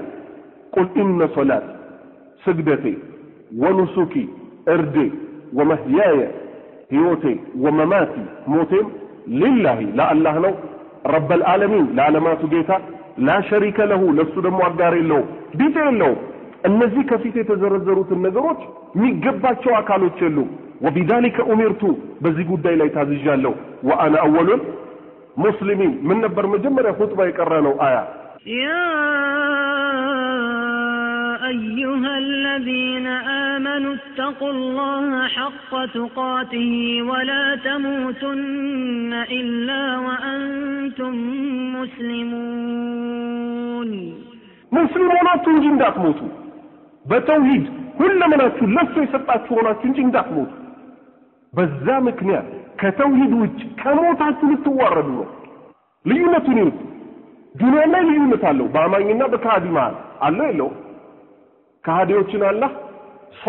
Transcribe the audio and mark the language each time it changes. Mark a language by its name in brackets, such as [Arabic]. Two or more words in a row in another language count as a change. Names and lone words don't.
[Arabic] قل إن صلاتي [Amharic] ስግደቴ ወኑሱኪ እርዴ ወመህያየ ህይወቴ ወመማቲ ሞቴም ሊላሂ ለአላህ ነው [Arabic] رب العالمين [Amharic] ለዓለማቱ ጌታ [Arabic] لا شريك له [Amharic] ለሱ ደግሞ አጋር የለው ቢጤ የለው እነዚህ ከፊት የተዘረዘሩት ነገሮች የሚገባቸው አካሎች የሉ [Arabic] وبذلك امرت [Amharic] በዚህ ጉዳይ ላይ ታዝዣለሁ [Arabic] وانا اول مسلمين [Amharic] ምን ነበር መጀመሪያ ኹጥባ የቀራነው አያ [Arabic] يا أيها الذين آمنوا اتقوا الله حق تقاته ولا تموتن إلا وأنتم مسلمون [Amharic] ሙስሊሞናችሁ እንጂ እንዳትሞቱ በተውሂድ ሁሉምናችሁ ለሱ የሰጣችሁ ሆናችሁ እንጂ እንዳትሞቱ በዛ ምክንያት ከተውሂድ ውጭ ከሞታችሁ ልትዋረዱ ነው ልዩነቱ ነው ዱንያ ላይ ልዩነት አለው በአማኝና በካዲ መሃል አለ የለው ካዲዎችን አላህ ሰው